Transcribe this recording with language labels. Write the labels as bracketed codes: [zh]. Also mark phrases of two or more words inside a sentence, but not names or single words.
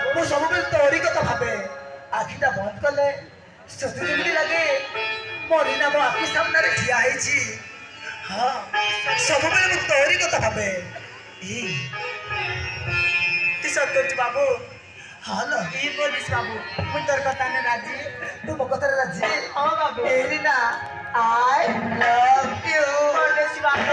[or] ମୁଁ ସବୁବେଳେ ତୋରି କଥା ଭାବେ ଆଖିଟା ବନ୍ଦ କଲେ ସତେ ଯେମିତି ଲାଗେ ମରିନା ମୋ ଆଖି ସାମ୍ନାରେ ଠିଆ ହେଇଛି ହଁ ସବୁବେଳେ ମୁଁ ତୋରି କଥା ଭାବେ ଏଇ ତୁ ସତ କହୁଛୁ ବାବୁ ହଁ ଲୋ ଇଏ ବୋଲିସ୍ ବାବୁ ମୁଁ ତୋର କଥା ନେ ରାଜି ତୁ ମୋ କଥାରେ ରାଜି ହଁ ବାବୁ [en] ଏରିନା I love you [or] ବୋଲିସ୍ ବାବୁ